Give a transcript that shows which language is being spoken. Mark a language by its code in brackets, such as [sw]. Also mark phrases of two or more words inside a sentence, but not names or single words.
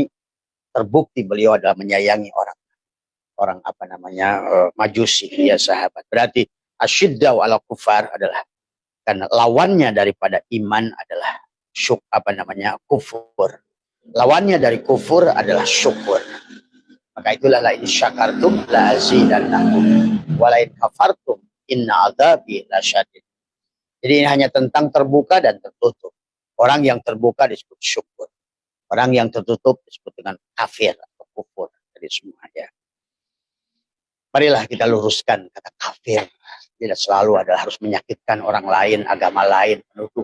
[id] Terbukti beliau adalah menyayangi orang apa namanya Majusi ya sahabat. Berarti [ar] أشداء على الكفار [id] adalah karena lawannya daripada iman adalah kufur. Lawannya dari kufur adalah syukur. Maka itulah [ar] لئن شكرتم لأزيدنكم ولئن كفرتم إن عذابي لشديد. [id] Jadi ini hanya tentang terbuka dan tertutup. Orang yang terbuka disebut syukur. Orang yang tertutup disebut dengan kafir atau kufur. Jadi semua ya. Marilah kita luruskan kata kafir. Tidak selalu adalah harus menyakitkan orang lain, agama lain, menuduh.